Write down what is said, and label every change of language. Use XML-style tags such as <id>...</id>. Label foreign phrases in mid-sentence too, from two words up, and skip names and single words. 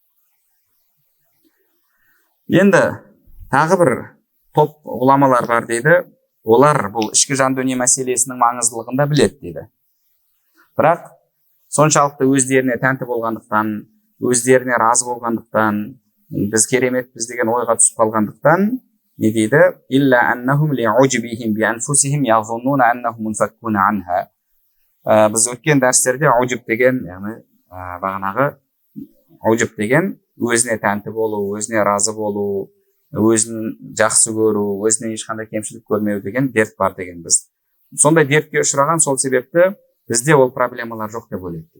<kk>Енді тағы бір топ ғұламалар бар дейді. Олар бұл ішкі жан дүние мәселесінің маңыздылығын да біледі дейді. Бірақ соншалықты өздеріне тәнті болғандықтан, өздеріне разы болғандықтан, біз кереметпіз деген ойға түсіп қалғандықтан, не дейді?</kk> <ar>إلا أنهم لعجبهم بأنفسهم يظنون أنهم منفكون عنها.</ar> <kk>Біз өткен дәрістерде уджб деген, яғни бағанағы уджб деген өзіне тәнті болу, өзіне разы болу, өзін жақсы көру, өзіне ешқандай кемшілік көрмеу деген дерт бар деген біз. Сондай дертке ұшыраған, сол себепті бізде ол проблемалар жоқ деп ойлайды.</kk>